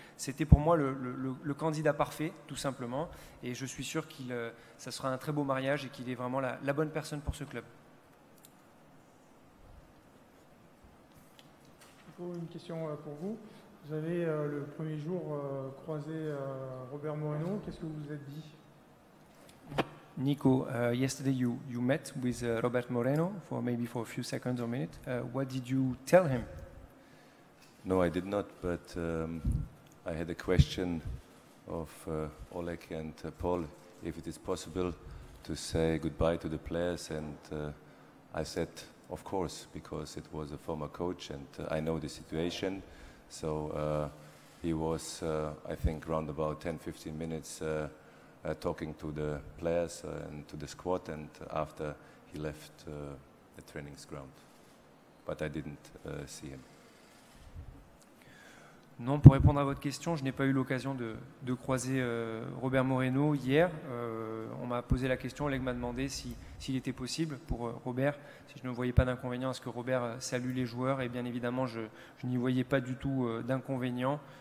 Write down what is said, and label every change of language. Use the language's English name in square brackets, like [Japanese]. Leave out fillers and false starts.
[French] C'était pour moi le candidat parfait, tout simplement. Et je suis sûr que ça sera un très beau mariage et qu'il est vraiment la bonne personne pour ce club. Une question pour vous. Vous avez le premier jour croisé Robert Moreno. Qu'est-ce que vous vous êtes dit? [English] Nico, yesterday you met with Robert Moreno for a few seconds or minutes. What did you tell him? No, I did not, but I had a question of Oleg and Paul, if it is possible to say goodbye to the players, and I said, of course, because it was a former coach and I know the situation. So he was, I think, around about 10-15 minutes talking to the players and to the squad, and after he left the training ground. But I didn't see him. [French] Non, pour répondre à votre question, je n'ai pas eu l'occasion de croiser Robert Moreno hier. On m'a posé la question, Oleg m'a demandé s'il était possible pour Robert, si je ne voyais pas d'inconvénient à ce que Robert salue les joueurs, et bien évidemment je n'y voyais pas du tout d'inconvénient.